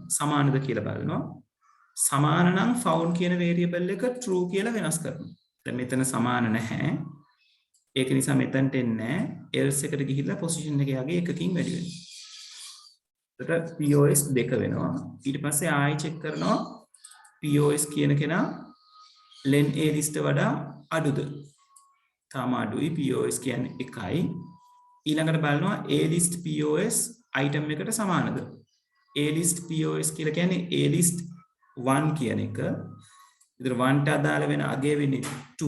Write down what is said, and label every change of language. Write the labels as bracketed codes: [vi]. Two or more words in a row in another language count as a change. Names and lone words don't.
[si] සමානද කියලා බලනවා. සමාන නම් found කියන variable එක true කියලා වෙනස් කරනවා. දැන් මෙතන සමාන නැහැ. ඒක නිසා මෙතනට එන්නේ නැහැ. else එකට ගිහිල්ලා position එක යගේ එකකින් වැඩි වෙනවා. එතකොට POS 2 වෙනවා. ඊට පස්සේ ආයෙ check කරනවා POS කියන කෙනා [en] len A list [si] වඩා අඩුද? තාම අඩුයි. POS කියන්නේ 1යි. ඊළඟට බලනවා [en] A list POS item [si] එකට සමානද? [en] A list POS [si] කියලා කියන්නේ [en] A list 1 [si] කියන එක. ඉතින් 1ට අදාළ වෙන අගය වෙන්නේ 2.